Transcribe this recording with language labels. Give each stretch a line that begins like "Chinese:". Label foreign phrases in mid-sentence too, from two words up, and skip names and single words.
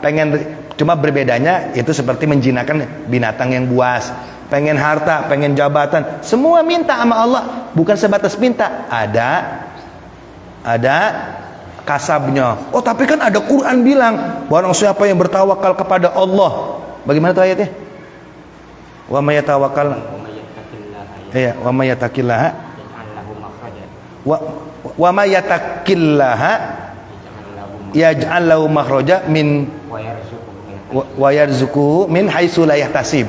Indonesian: Cuma berbedanya itu seperti menjinakkan binatang yang buas. Pengen harta, pengen jabatan, semua minta sama Allah, bukan sebatas minta. Ada kasabnya. Oh, tapi kan ada Quran bilang, barang siapa yang bertawakal kepada Allah. Bagaimana tuh ayatnya?
Arabic: ومن يتوكل، ومن يتق الله، ومن يتق الله يجعل له مخرجا من ويرزقه من حيث لا يحتسب.